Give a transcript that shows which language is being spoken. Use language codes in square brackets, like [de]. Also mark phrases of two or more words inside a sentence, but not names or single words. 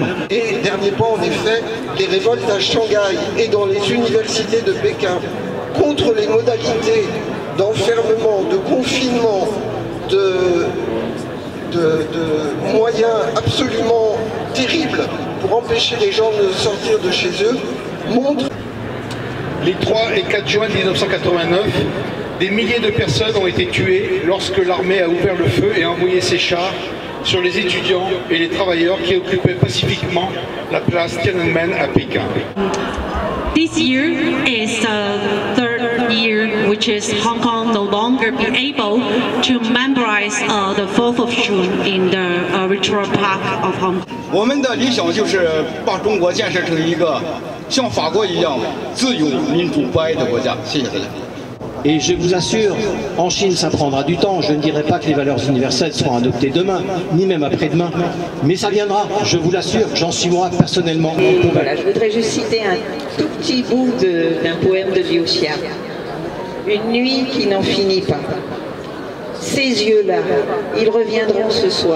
[fr] Et dernier point, en effet, les révoltes à Shanghai et dans les universités de Pékin contre les modalités d'enfermement, de confinement, de moyens absolument terribles pour empêcher les gens de sortir de chez eux montrent. Les 3 et 4 juin 1989, des milliers de personnes ont été tuées lorsque l'armée a ouvert le feu et envoyé ses chars sur les étudiants et les travailleurs qui occupaient pacifiquement la place Tiananmen à Pékin. [en] This year is the third year which is Hong Kong no longer be able to memorize the 4th of June in the Victoria Park of Hong Kong. [zh] 我们的理想就是把中国建设成一个像法国一样自由、民主、不爱的国家。谢谢大家。 [fr] Et je vous assure, en Chine, ça prendra du temps. Je ne dirais pas que les valeurs universelles seront adoptées demain, ni même après-demain. Mais ça viendra, je vous l'assure, j'en suis moi personnellement. Voilà, je voudrais juste citer un tout petit bout d'un poème de Liu Xia. Une nuit qui n'en finit pas. Ces yeux-là, ils reviendront ce soir.